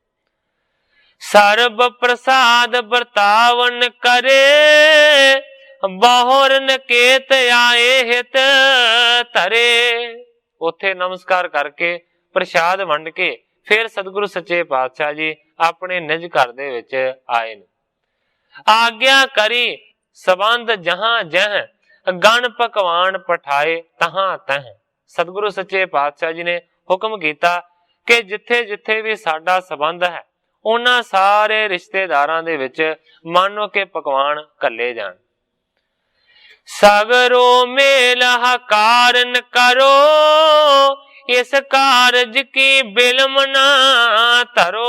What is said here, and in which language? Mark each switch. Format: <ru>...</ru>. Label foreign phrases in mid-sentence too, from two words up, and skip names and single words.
<pa>ਸਰਬ ਪ੍ਰਸਾਦ ਬਰਤਾਵਨ ਕਰੇ, ਬਾਹੋਰ ਨਕੇਤ ਆਏ ਹਿਤ ਧਰੇ। ਉਥੇ ਨਮਸਕਾਰ ਕਰਕੇ ਪ੍ਰਸਾਦ ਵੰਡ ਕੇ ਫਿਰ ਸਤਿਗੁਰੂ ਸੱਚੇ ਪਾਤਸ਼ਾਹ ਜੀ ਅਪਣੇ ਨਿਜ ਘਰ ਦੇ ਵਿਚ ਆਏ ਨੇ। ਆਗਿਆ ਕਰੀ ਸੰਬੰਧ ਜਹਾਂ ਜਹ, ਗਣ ਪਕਵਾਨ ਪਠਾਏ ਤਹਾਂ ਤਹ। ਸਤਿਗੁਰੂ ਸੱਚੇ ਪਾਤਸ਼ਾਹ ਜੀ ਨੇ ਹੁਕਮ ਕੀਤਾ ਕਿ ਜਿਥੇ ਜਿਥੇ ਭੀ ਸਾਡਾ ਸੰਬੰਧ ਹੈ, ਉਨ੍ਹਾਂ ਸਾਰੇ ਰਿਸ਼ਤੇਦਾਰਾਂ ਦੇ ਵਿਚ ਮਾਨੋ ਕੇ ਪਕਵਾਨ ਘੱਲੇ ਜਾਣ। ਸਗਰੋ ਮੇਲ ਕਾਰਣ ਕਰੋ, ਇਸ ਕਾਰਜ ਕੀ ਬਿਲਮ ਨਾ ਧਰੋ।</pa>